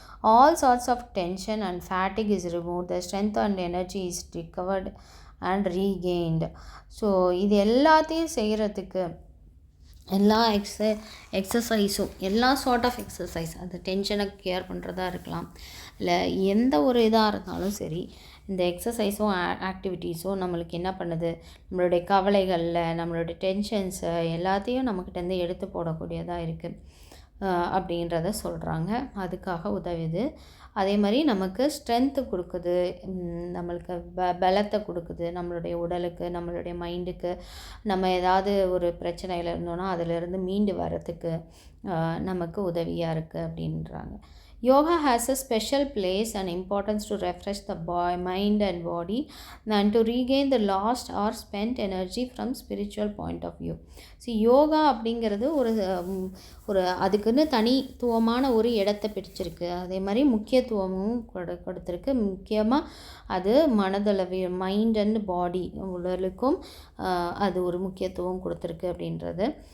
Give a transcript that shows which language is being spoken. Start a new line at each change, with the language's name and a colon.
English: All sorts of tension and fatigue is removed, the strength and energy is recovered and regained.
Tamil: So இது எல்லாத்தையும் செய்கிறதுக்கு எல்லா எக்ஸசைஸும் எல்லா sort of exercise, அது டென்ஷனை கேர் பண்ணுறதா இருக்கலாம், இல்லை எந்த ஒரு இதாக இருந்தாலும் சரி, இந்த எக்ஸசைஸும் ஆக்டிவிட்டீஸும் நம்மளுக்கு என்ன பண்ணுது, நம்மளுடைய கவலைகளில் நம்மளுடைய டென்ஷன்ஸை எல்லாத்தையும் நம்மக்கிட்டேருந்து எடுத்து போடக்கூடியதாக இருக்குது அப்படின்றத சொல்கிறாங்க. அதுக்காக உதவுது. அதே மாதிரி நமக்கு ஸ்ட்ரென்த்து கொடுக்குது, நம்மளுக்கு பலத்தை கொடுக்குது, நம்மளுடைய உடலுக்கு, நம்மளுடைய மைண்டுக்கு. நம்ம ஏதாவது ஒரு பிரச்சனையில் இருந்தோன்னா அதிலிருந்து மீண்டு வரத்துக்கு நமக்கு உதவியாக இருக்குது அப்படின்றாங்க.
English: Yoga has a special place and importance to refresh the mind and body and to regain the lost or spent energy from spiritual point of view.
Tamil: Yoga அப்படிங்கிறது ஒரு அதுக்குன்னு தனித்துவமான ஒரு இடத்தை பிடிச்சிருக்கு. அதே மாதிரி முக்கியத்துவமும் கொடுத்துருக்கு. முக்கியமாக அது மனதளவு
English: mind and body
Tamil: உடலுக்கும் அது ஒரு முக்கியத்துவம் கொடுத்துருக்கு அப்படின்றது.